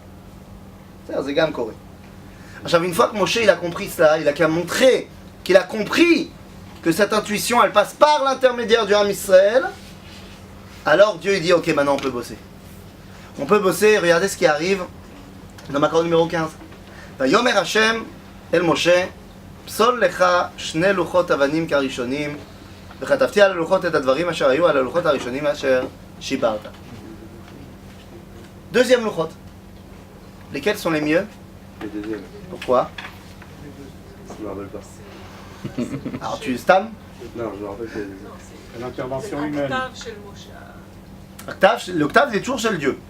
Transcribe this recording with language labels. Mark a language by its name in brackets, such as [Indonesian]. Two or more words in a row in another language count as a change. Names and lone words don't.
[French] C'est [Hebrew] גם קורא. [French] Une fois que Moshe il a compris cela, il a qu'à montrer qu'il a compris que cette intuition elle passe par l'intermédiaire du [Hebrew] עם ישראל, [French] alors Dieu il dit ok maintenant on peut bosser. On peut bosser, regardez ce qui arrive dans l'accord numéro 15. [Hebrew] ויאמר השם אל משה פסל לך שני לחת אבנים כראשנים וכתבתי על הלחת את הדברים אשר היו על הלחת הראשנים אשר שברת. [French] Deuxième luchot. Lesquels sont les mieux? Les deuxièmes. Pourquoi? Je me rappelle pas. Alors tu stam? Non, je me rappelle pas. L'intervention humaine. L'octave est toujours chez le Dieu.